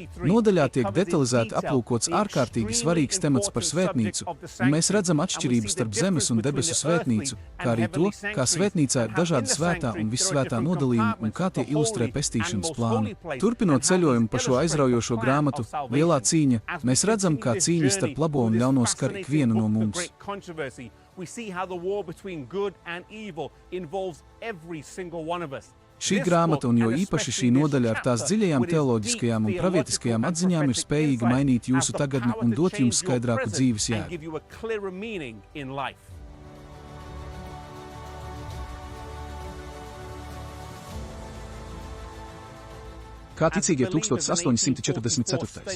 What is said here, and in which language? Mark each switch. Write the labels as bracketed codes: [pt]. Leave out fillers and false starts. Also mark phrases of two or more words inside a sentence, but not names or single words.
[lv] Nodaļā tiek detalizēti aplūkots ārkārtīgi svarīgs temats par svētnīcu, un mēs redzam atšķirības starp zemes un debesu svētnīcu, kā arī to, kā svētnīcā ir dažādi svētā un vissvētā nodalījumi un kā tie ilustrē pestīšanas plānu. Turpinot ceļojumu pa šo aizraujošo grāmatu, Lielā cīņa, mēs redzam, kā cīņa starp labo un ļauno skar ikvienu no mums. [en] We see how the war between good and evil involves every single one of us. [lv] Šī grāmata un jo īpaši šī nodaļa ar tās dziļajām teoloģiskajām un pravietiskajām atziņām ir spējīga mainīt jūsu tagadni un dot jums skaidrāku dzīves jēgu. Kā ticīgie 1844.